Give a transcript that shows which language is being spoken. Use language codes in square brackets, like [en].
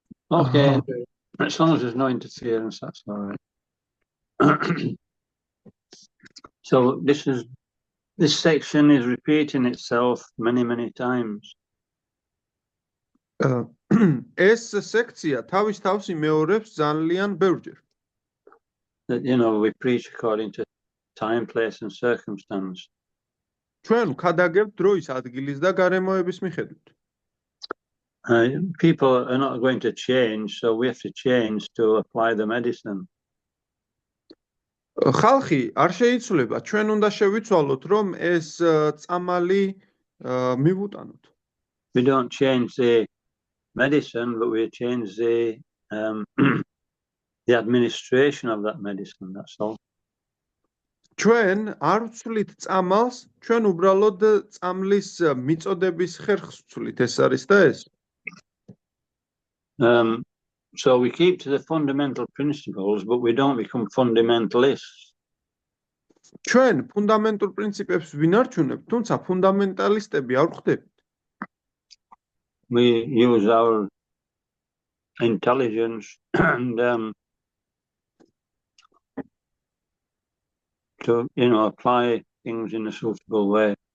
[en] Okay, as long as there's no interference, that's all right. So this section is repeating itself many times. [ka] ეს სექცია თავის თავს იმეორებს ძალიან ბევრჯერ. [en] That we preach according to time, place, and circumstance. [ka] ჩვენ ვქადაგებთ დროის, ადგილის და გარემოების მიხედვით. [en] People are not going to change, so we have to change to apply the medicine. [ka] ხალხი არ შეიცვლება, ჩვენ უნდა შევიცვალოთ, რომ ეს წამალი მივუტანოთ. [en] We don't change the medicine, but we change the administration of that medicine, that's all. [ka] ჩვენ არ ვცვლით წამალს, ჩვენ უბრალოდ წამლის მიწოდების ხერხს ვცვლით, ეს არის და ეს. [en] So we keep to the fundamental principles, but we don't become fundamentalists. [ka] ჩვენ ფუნდამენტურ პრინციპებს ვინარჩუნებთ, თუმცა ფუნდამენტალისტები არ ვხდებით. [en] We use our intelligence and to apply things in a suitable way.